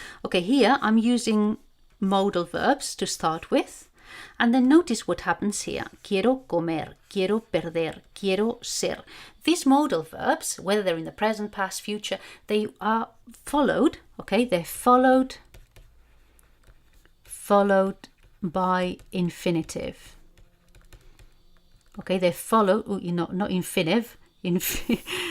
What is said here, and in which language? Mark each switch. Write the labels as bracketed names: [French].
[English] Okay, here I'm using modal verbs to start with, and then notice what happens here. [Spanish] Quiero comer, quiero perder, quiero ser. [English] These modal verbs, whether they're in the present, past, future, they are followed, okay, they're followed by infinitive. Okay, they're followed, not infinitive, infinitive.